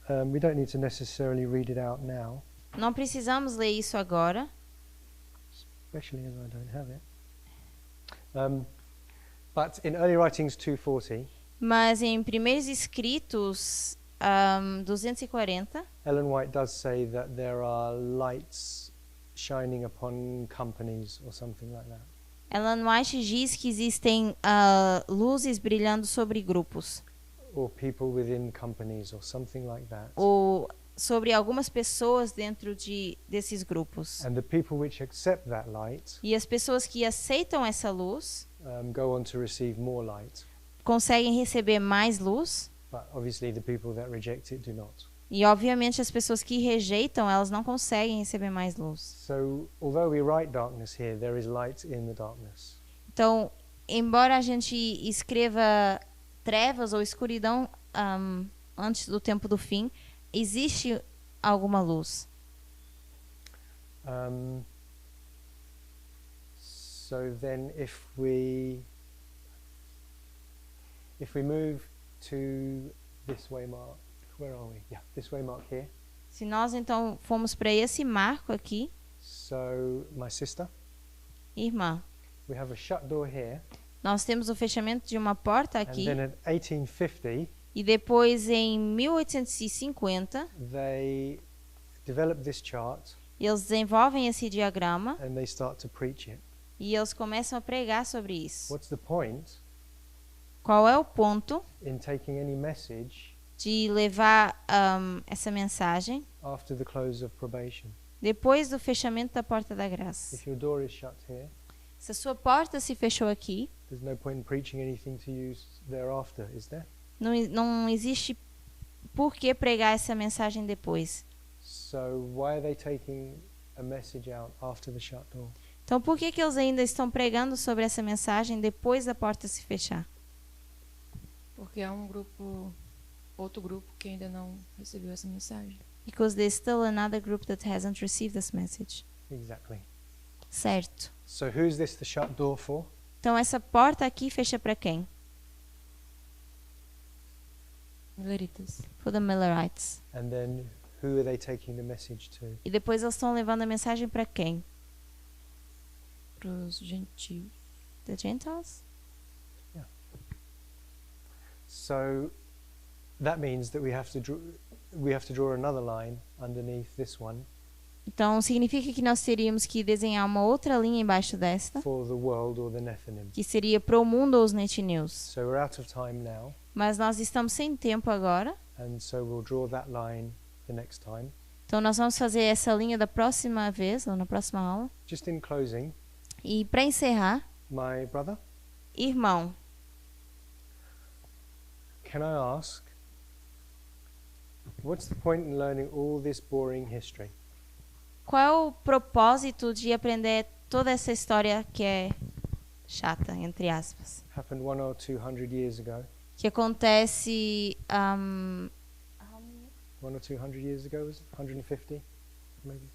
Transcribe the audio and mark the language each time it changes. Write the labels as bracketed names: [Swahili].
[English] We don't need to necessarily read it out now, [Portuguese] não precisamos ler isso agora, [English] especially as I don't have it. But in Early Writings 2:40, [Portuguese] mas em Primeiros Escritos 240, [English] Ellen White does say that there are lights shining upon companies or something like that. [Portuguese] Ellen White diz que existem luzes brilhando sobre grupos, [English] Or people within companies or something like that. [Portuguese] ou sobre algumas pessoas dentro desses grupos. [English] And the people which accept that light [Portuguese] E as pessoas que aceitam essa luz [English] go on to receive more light. [Portuguese] conseguem receber mais luz, [English] But obviously the people that reject it do not. [Portuguese] e obviamente as pessoas que rejeitam, elas não conseguem receber mais luz. [English] So although we write darkness here, there is light in the darkness. [Portuguese] Então, embora a gente escreva trevas ou escuridão antes do tempo do fim, existe alguma luz. [English] So then if we move to this way mark, where are we? Yeah, this way mark here. [Portuguese] Se nós então formos para esse marco aqui, [English] So my sister, [Portuguese] irmã, [English] we have a shut door here, [Portuguese] nós temos o fechamento de uma porta [English] and [Portuguese] aqui, [English] then at 1850 [Portuguese] e depois em 1850 [English] they develop this chart [Portuguese] eles desenvolvem esse diagrama [English] and they start to preach it. [Portuguese] e eles começam a pregar sobre isso. [English] What's the point [Portuguese] Qual é o ponto [English] in taking any message [Portuguese] de levar essa mensagem [English] after the close of probation? [Portuguese] depois do fechamento da porta da graça? [English] If your door is shut here, [Portuguese] Se a sua porta se fechou aqui, [English] there's no point in preaching anything to you thereafter, is there? [Portuguese] não existe por que pregar essa mensagem depois. [English] So why are they taking a message out after the shut door? [Portuguese] Então, por que eles ainda estão pregando sobre essa mensagem depois da porta se fechar? Porque há outro grupo que ainda não recebeu essa mensagem. [English] Because there's still another group that hasn't received this message. Exactly. [Portuguese] Certo. [English] So who's this the shut door for? [Portuguese] Então, essa porta aqui fecha para quem? Milleritas. [English] For the Millerites. And then who are they taking the message to? [Portuguese] E depois eles estão levando a mensagem para quem? Para os gentios. [English] The Gentiles? So that means that we have to draw another line underneath this one [Portuguese] Então, significa que nós teríamos que desenhar uma outra linha embaixo desta, [English] for the world or the Nephilim. [Portuguese] que seria para o mundo ou os Netineus. [English] So we're out of time now, [Portuguese] Mas nós estamos sem tempo agora, [English] and so we'll draw that line the next time. [Portuguese] então nós vamos fazer essa linha da próxima vez, ou na próxima aula. [English] Just in closing, [Portuguese] E para encerrar, [English] my brother, [Portuguese] irmão, [English] can I ask, what's the point in learning all this boring history? [Portuguese] qual é o propósito de aprender toda essa história que é chata, entre aspas? [English] Happened 100 or 200 years ago. [Portuguese] Que acontece [English] 1 or 200 years ago, was it? 150, maybe?